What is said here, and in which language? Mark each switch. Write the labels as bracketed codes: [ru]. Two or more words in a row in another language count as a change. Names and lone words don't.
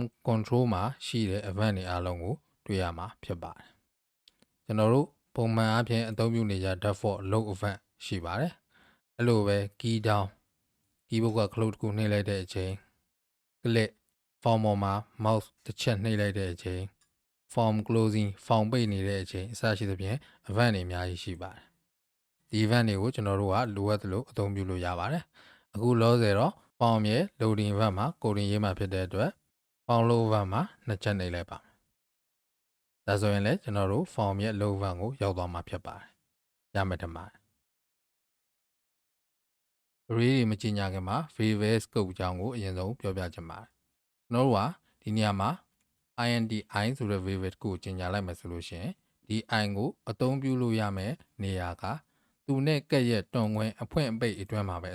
[my] control မှာရှိတဲ့ event တွေအားလုံးကိုတွေ့ရမှာဖြစ်ပါတယ်။ကျွန်တော်တို့ပုံမှန်အားဖြင့်အသုံးပြုနေကြ [en] default load event [my] ရှိပါတယ်။အဲ့လိုပဲ key [en] down keyboard [my] က close တစ်ခုနှိပ်လိုက်တဲ့အချိန် [en] click form [my] ပေါ်မှာ mouse တစ်ချက်နှိပ်လိုက်တဲ့အချိန် [en] form closing form [my] ပိတ်နေတဲ့အချိန်အစရှိသဖြင့် event တွေအများကြီးရှိပါတယ်။ဒီ event တွေကိုကျွန်တော်တို့ကလိုအပ်သလိုအသုံးပြုလို့ရပါတယ်။အခုလောဆယ်တော့ form ရဲ့ [en] loading event [my] မှာ coding ရေးမှာဖြစ်တဲ့အတွက် [en] form load event [my] မှာနှစ်ချက်နှိပ်လိုက်ပါမယ်။ဒါဆိုရင်လည်းကျွန်တော်တို့ form ရဲ့ [en] load event [my] ကိုရောက်သွားမှာဖြစ်ပါတယ်။ရမယ်ထင်ပါတယ်။ array တွေမကြီးညာခင်မှာ [en] variable scope [my] အကြောင်းကိုအရင်ဆုံးပြောပြချင်ပါတယ်။ကျွန်တော်တို့ကဒီနေရာမှာ [en] int I [my] ဆိုတဲ့ variable ကိုကြီးညာလိုက်မယ်ဆိုလို့ရှိရင်ဒီ I ကိုအသုံးပြုလို့ရမယ်နေရာကသူနဲ့ကက်ရဲ့တွန်ခွင်းအဖွင့်အပိတ်အတွင်းမှာပဲအ